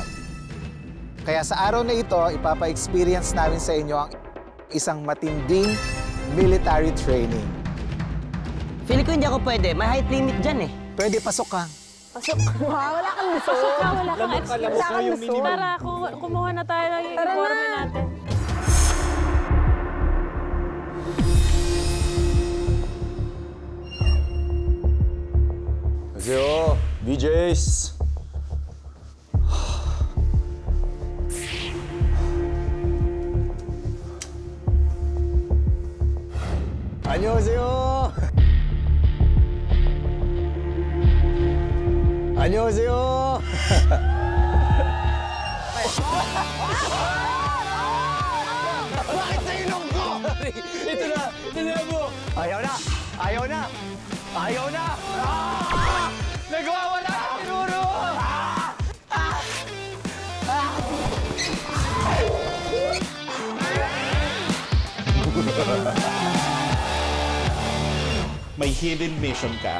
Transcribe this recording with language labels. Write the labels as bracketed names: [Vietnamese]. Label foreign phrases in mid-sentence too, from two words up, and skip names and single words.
[Filipino] Kaya sa araw na ito, ipapa-experience namin sa inyo ang isang matinding [English] military training. [Filipino] Feeling ko hindi ako pwede. May [English] height limit [Filipino] dyan eh. Pwede, pasok ka. Pasok. Wow, wala kang gusto. Pasok ka, wala kang experience. Wala kang gusto. Tara, kumuha na tayo ng uniforme natin. [Korean] 안녕하세요, BJs. 안녕하세요. 안녕하세요. [Filipino] Bakit sa ilong ko? ito na mo. Ayaw na! Ayaw na! Ayaw na! Nagwawala na siguro. May [English] hidden mission [Filipino] ka,